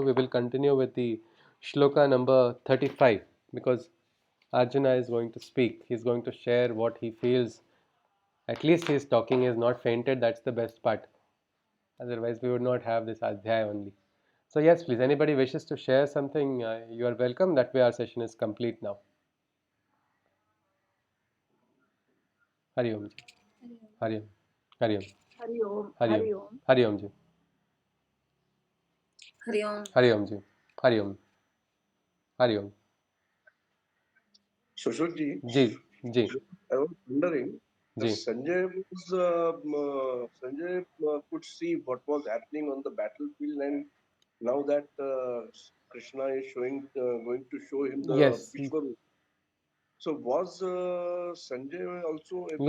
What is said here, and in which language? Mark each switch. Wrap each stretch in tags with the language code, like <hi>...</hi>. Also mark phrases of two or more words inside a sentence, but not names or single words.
<en>We will continue with the shloka number 35, because Arjuna is going to speak. He is going to share what he feels. At least he is talking, he is not fainted. That's the best part. Otherwise, we would not have this adhyay only. So yes, please, anybody wishes to share something, you are welcome. That way our session is complete now.</en> <hi>हरि ओम जी. हरि ओम। हरि ओम. हरि ओम, हरि ओम. हरि ओम. हरि ओम जी. हरि ओम. हरि ओम जी। हरि ओम। हरि ओम.</hi> <en>Shashwatji, Ji. Ji. I was wondering, Ji. Sanjay could see what was happening on the battlefield, and now that Krishna is going to show him the Yes. Vishwaroopam. So was Sanjay also able</en>